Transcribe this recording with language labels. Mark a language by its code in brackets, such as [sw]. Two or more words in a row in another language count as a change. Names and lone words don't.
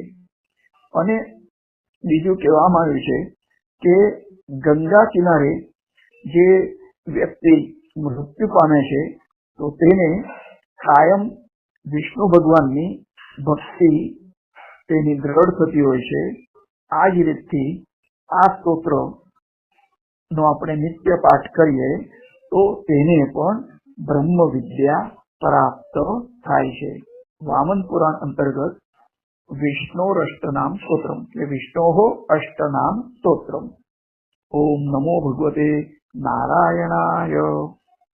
[gu] અને બીજું કહેવામાં આવ્યું છે કે ગંગા કિનારે જે વ્યક્તિ મૃત્યુ પામે છે તો તેને કાયમ વિષ્ણુ ભગવાનની ભક્તિ તેની દ્રઢ થતી હોય છે। આ જ રીતથી આ સ્તોત્ર નો આપણે નિત્ય પાઠ કરીએ તો તેને પણ બ્રહ્મ વિદ્યા પ્રાપ્ત થાય છે। [sa] वामन पुराण अंतर्गत विष्णु अष्टनाम स्तोत्रम, विष्णो अष्टनाम स्तोत्रम। ओम नमो भगवते नारायणाय।